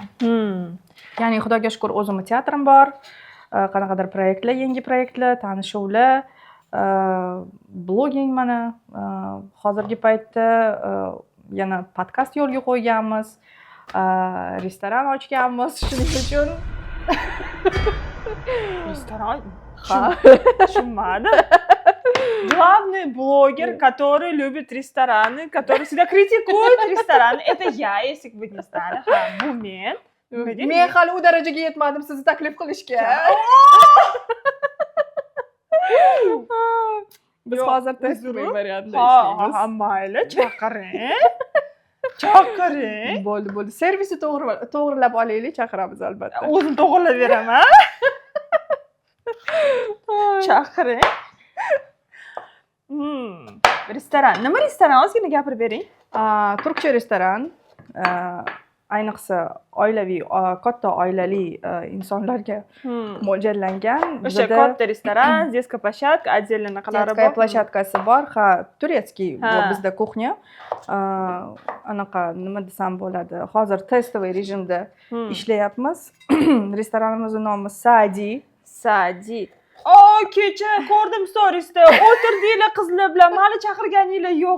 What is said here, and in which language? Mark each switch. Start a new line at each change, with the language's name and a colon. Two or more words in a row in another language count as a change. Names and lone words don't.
Uzbek: Ya'ni xudoga shukr, o'zimni teatrim bor. Qanaqadir proyektlar, yangi proyektlar, tanishuvlar, blogging mana hozirgi paytda yana podkast yo'lga qo'yganmiz, restoran ochganmiz, shuning uchun restoran? Tushunmadim.
Russian: Главный блогер, который любит рестораны, который всегда критикует рестораны, это я, если вы не знали.
Uzbek: Bu men. Men hali u darajaga yetmadim sizni taklif qilishga. Biz Yo'q, hozir uzr. testuv variantida Ha, ishlaymiz. ha, mayli, chaqiring. Chaqiring. Bo'ldi. Servisni to'g'rilab olaylik, chaqiramiz albatta. O'zim to'g'rilab beraman. Chaqiring. Restoran. Nima restoran? Ozgina gapirib bering. Turkcha restoran. Ayniqsa oilaviy, katta oilali insonlarga mo'ljallangan. O'sha katta restoran,
Russian: детская площадка, отдельно naqalari Детская
Uzbek: bor. площадкasi bor. Ha, turetskiy Ha. bor bizda kuxnya. Anaqa nima desam bo'ladi? Hozir testoviy rejimda ishlayapmiz. Restoranimizning nomi Sadi. Sadi. Kecha ko'rdim storiesda. O'tirdinglar qizlar bilan, mani chaqirganinglar yo'q.